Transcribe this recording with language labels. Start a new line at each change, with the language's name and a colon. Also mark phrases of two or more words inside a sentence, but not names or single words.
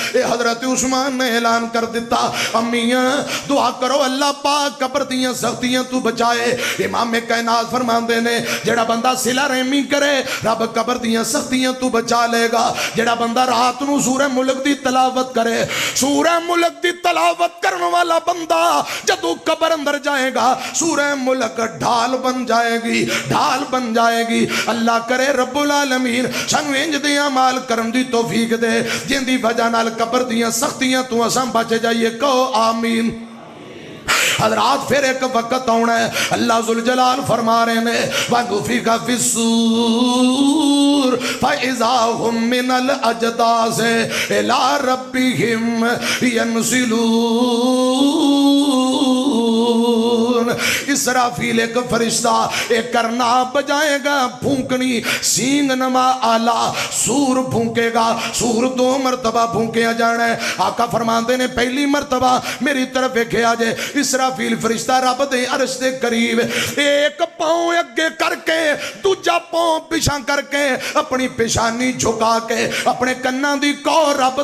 Punjabi: اے حضرت عثمان نے اعلان کر دیتا امیاں دعا کرو اللہ پاک قبر دیاں سختیاں تو بچائے امام کائنات فرمان دینے جڑا بندہ صلہ رحمی کرے رب قبر دیاں سختیاں تو بچا لے گا جڑا بندہ رات نو سورہ ملک دی تلاوت کرے سورہ ملک دی تلاوت کرنے والا بندہ جدو قبر اندر جائے گا سورہ ملک ڈھال بن جائے گی اللہ کرے رب العالمین سانو انج دے اعمال کرن دی توفیق دے جن دی وجہ نال قبر دیاں سختیاں تو اساں بچ جائیے کہو آمین
Urdu: حضرات پھر ایک وقت ہونا ہے اللہ ذوالجلال فرما رہے ہیں
Arabic: وَنُفِخَ فِي الصُّورِ فَإِذَا هُمْ مِنَ الْأَجْدَاثِ إِلَىٰ رَبِّهِمْ يَنْسِلُونَ
Urdu: اس اسرافیل ایک فرشتہ ایک کرنا بجائے گا پھونکنی سینگ نما آلہ
Punjabi: سور پھونکے گا سور 2 مرتبہ پھونکیا جانا ہے آقا فرماندے نے پہلی مرتبہ میری طرف ویکھیا جے اسرافیل فرشتہ رب دے عرش دے قریب ایک پاؤں اگے کر کے دوجا پاؤں پیچھے کر کے اپنی پیشانی جھکا کے اپنے کناں دی کو رب